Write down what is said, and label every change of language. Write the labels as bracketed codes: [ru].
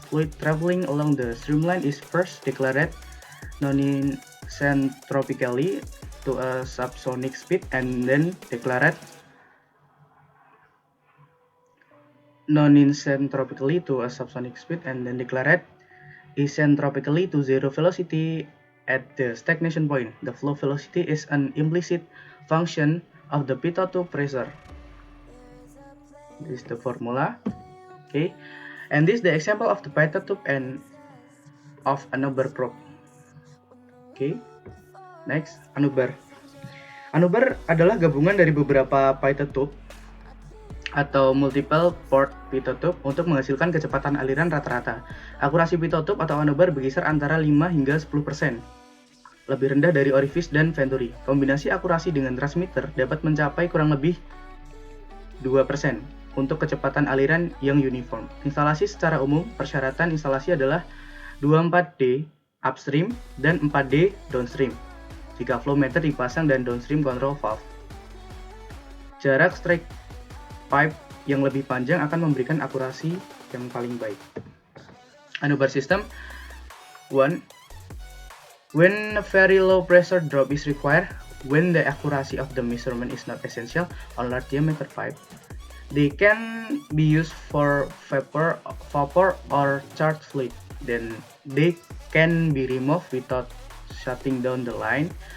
[en] Fluid traveling along the streamline is first declared non-isentropically to a subsonic speed and then declared non-isentropically to a subsonic speed and then declared isentropically to zero velocity at the stagnation point. The flow velocity is an implicit function of the pitot tube pressure. This is the formula. Okay, and this is the example of the pitot tube and of Anuber probe. Okay, next, Anuber. [id] Anuber adalah gabungan dari beberapa pitot tube atau [en] multiple port pitot tube [id] untuk menghasilkan kecepatan aliran rata-rata. Akurasi pitot tube atau Anuber berkisar antara 5 hingga 10%, lebih rendah dari orifice dan venturi. Kombinasi akurasi dengan transmitter dapat mencapai kurang lebih 2% untuk kecepatan aliran yang uniform. Instalasi secara umum, persyaratan instalasi adalah 24D upstream dan 4D downstream jika flow meter dipasang dan downstream control valve. Jarak strike pipe yang lebih panjang akan memberikan akurasi yang paling baik. [en] Anuber system 1. When a very low pressure drop is required, when the accuracy of the measurement is not essential on large diameter pipe, they can be used for vapor or charged fluid. Then they can be removed without shutting down the line.